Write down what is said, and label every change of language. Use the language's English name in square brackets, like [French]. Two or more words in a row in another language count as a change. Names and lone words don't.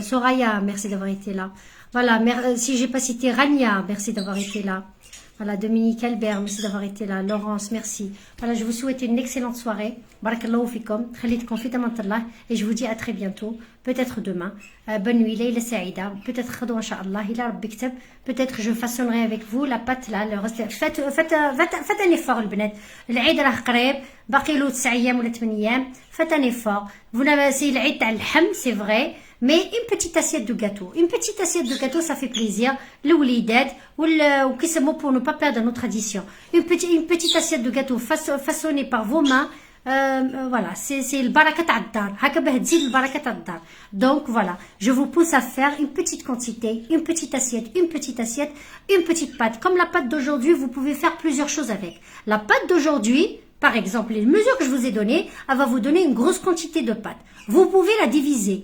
[French] Soraya, merci d'avoir été là. Voilà, si j'ai pas cité Rania, merci d'avoir été là. Voilà, Dominique Albert, merci d'avoir été là. Laurence, merci. Voilà, je vous souhaite une excellente soirée. [Arabic] بارك الله فيكم. خليتكم في أمان الله. [French] Et je vous dis à très bientôt. Peut-être demain. Bonne nuit, Layla Saïda. Peut-être [Arabic] غدوة، إن شاء الله. إلا ربي كتب. [French] Peut-être je façonnerai avec vous la pâte là. Faites un effort, le benet. [Arabic] العيد راه قريب. باقي له 9 أيام ولا 8 أيام. [French] Faites un effort. Vous n'avez, c'est [Arabic] العيد تاع اللحم, [French] c'est vrai. Mais une petite assiette de gâteau. Une petite assiette de gâteau, ça fait plaisir. Le wlidat, ou qu'est-ce que pour ne pas perdre nos traditions. Une petite assiette de gâteau façonnée par vos mains. Voilà, c'est le [Arabic] بركة الدار. [French] le [Arabic] بركة الدار. [French] Donc voilà, je vous pousse à faire une petite quantité, une petite assiette, une petite pâte. Comme la pâte d'aujourd'hui, vous pouvez faire plusieurs choses avec. La pâte d'aujourd'hui, par exemple, les mesures que je vous ai données, elle va vous donner une grosse quantité de pâte. Vous pouvez la diviser.